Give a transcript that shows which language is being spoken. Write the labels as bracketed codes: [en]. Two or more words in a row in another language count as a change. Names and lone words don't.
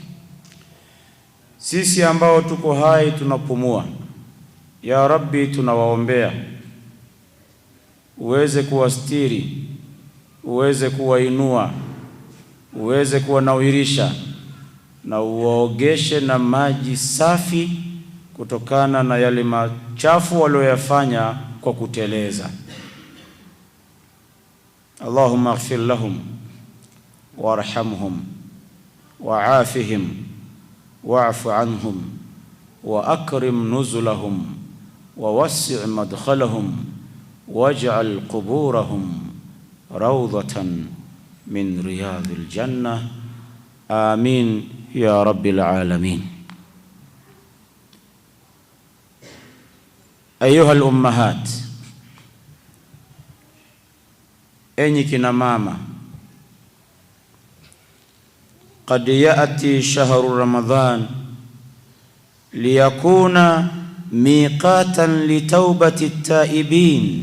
[sw] Sisi ambao tuko hai tunapumua, [ar] يا ربي, [sw] tunawaombea uweze kuwastiri, uweze kuwainua, uweze kuwanawirisha, na uwaogeshe na maji safi kutokana na yale machafu walioyafanya kwa kuteleza. [ar] اللهم اغفر لهم وارحمهم وعافهم واعف عنهم وأكرم نزلهم ووسع مدخلهم واجعل قبورهم روضة من رياض الجنة. آمين يا رب العالمين. أيها الأمهات, [sw] enyi kina mama, [ar] قد يأتي شهر رمضان ليكون ميقاتا لتوبة التائبين.